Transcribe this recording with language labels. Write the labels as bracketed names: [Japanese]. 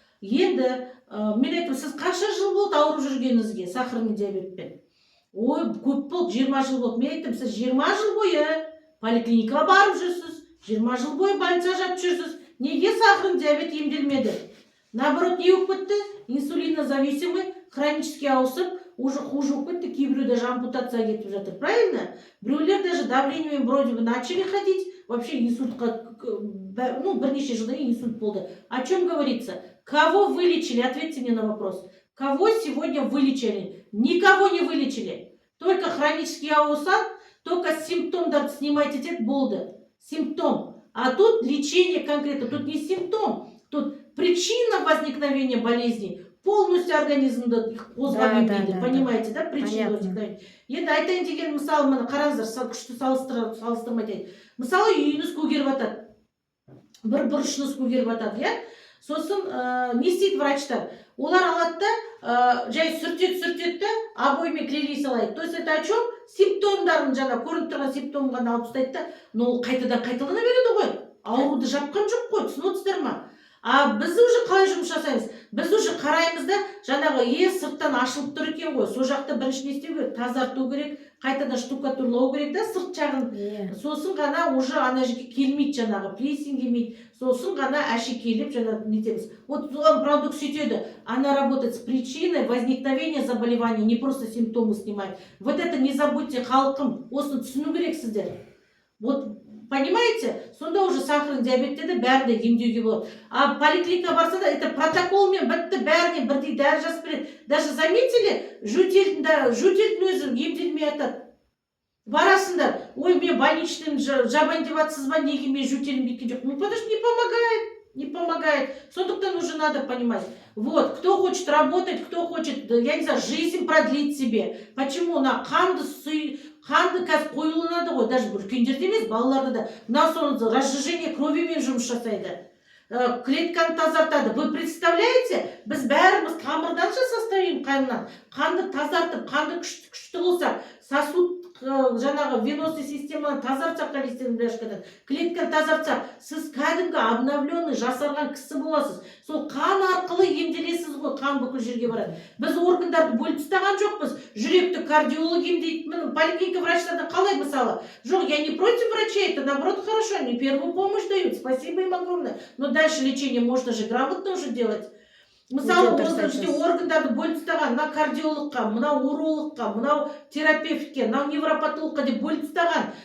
[Kazakh] Енді мен айттым, сіз қанша жыл болды ауырып жүргеніңізге сахарный диабетпен? Ой, көп болды, 20 жыл болды. Мен айттым, сіз 20 жыл бойы поликлиникаға барып жүрсіз, 20 жыл бойы больницада жатып жүрсіз. Неге сахарный диабет емделмеді? Наоборот, не болып кетті? Инсулинозависимый, хронически ауысып, уже хуже болып кетті. Кейбіреу даже ампутация кетіп жатыр. [Russian] Правильно? Біреулер даже давлениемен вроде бы начали ходить, вообще инсультқа, ну, [Kazakh] бірнеше жылдан кейін инсульт болды. [Russian] О чем говорится? Кого вылечили? Ответьте мне на вопрос. Кого сегодня вылечили? Никого не вылечили. Только хронический аусан, только симптомдарды снимайте деді, болды. Симптом. А тут лечение конкретно. Тут не симптом. Тут причина возникновения болезни. Полностью [Kazakh] организмді қозғап емдейді. [Russian] Понимаете, да? Причина возникновения. [Kazakh] Енді айтайын деген, мысалы, мына қараңыздар, күшті салыстырмай айтайын. Мысалы, үйіңіз көгеріп жатады. Бір бұрышыңыз көгеріп жатады, иә? Сосын не істейді врачтар? Олар алады да, жай сүртеді да, обоймен клей салайды. [Russian] То есть это о чем? [Kazakh] Симптомдарын, жаңа көрініп тұрған симптомын ғана алып тастайды да, но ол қайтадан қайталана береді ғой. Ауруды жапқан жоқ қой, түсініп отырсыздар ма? А біз уже қалай жұмыс жасаймыз? Біз уже қараймыз да, жаңағы сырттан ашылып тұр екен ғой. Сол жақта бірінші не істеу керек? Тазарту керек, қайтадан штукатурлау керек да сырт жағын. Сосын ғана уже ана жерге келмейді, жаңағы плесень келмейді. Сосын ғана әшекейлеп жаңағы нетеміз. Вот продукт сөйтеді. [Russian] Она работает с причиной возникновения заболевания, не просто симптомы снимает. Вот это не забудьте, халқым. [Kazakh] Осыны түсіну керексіздер. [Russian] Вот понимаете? [Kazakh] Сонда уже сахарный диабетте де бәріне емдеуге болады. А поликлиника барса да, это протоколмен бітті, бәріне бірдей дәрі жазып береді. [Russian] Даже заметили, [Kazakh] жөтелдің өзі емделмей жатады. Барасыңдар, ой, мен больничныйым жабайын деп жатсыз ба, неге мен жөтелім кеткен жоқ? [Russian] Ну, потому что не помогает. Не помогает. [Kazakh] Сондықтан [Russian] уже надо понимать. Вот, кто хочет работать, кто хочет, я не знаю, жизнь продлить себе. Почему? [Kazakh] На қанды қазір қойылынады ғой, даже үлкендерде емес, балаларда да. Мына соны разжижение кровімен жұмыс жасайды. Клетканы тазартады. Вы представляете? Біз бәріміз қамырдан жасастайын қаннан. Қанды тазартып, қанды күшті болса, сосуд жаңағы венозный системаны тазартсақ, холестерин бляшкадан, клетканы тазартсақ, сіз кәдімгі обновленный, жасарған кісі боласыз. Сол қан арқылы емделесіз ғой, қан бүкіл жерге барады. Біз органдарды бөліп тастаған жоқпыз. Жүректі кардиолог емдейді. Поликлиника врачтардан қалай мысалы? Жоқ, [Russian] я не против врачей, это наоборот хорошо, они первую помощь дают. Спасибо им огромное. Но дальше лечение можно же грамотно уже делать. [Kazakh] Мысалы, органдарды бөліп тастаған, мына кардиологқа, мынау урологқа, мынау терапевтке, мынау невропатологқа деп бөліп тастаған.